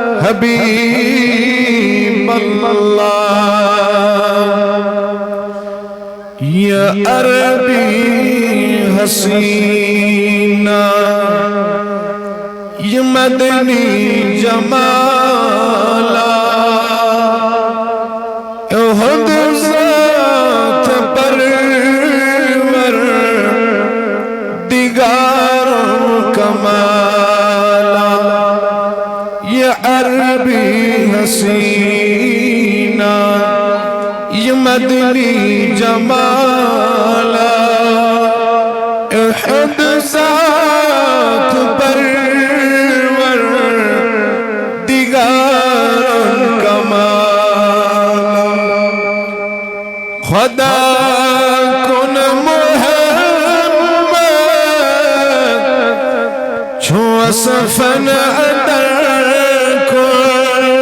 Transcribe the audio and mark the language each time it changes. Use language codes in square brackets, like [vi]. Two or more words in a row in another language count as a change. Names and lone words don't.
[ur] حبیب اللہ یا عربی حسینہ یہ مدنی جمالا احد ذات پرور دیگار کمالا یہ عربی حسینہ یہ مدنی جمالا احد ذات پرور دیگار کمالا خدا کن [ks] محمد چھو اصفن ادر کن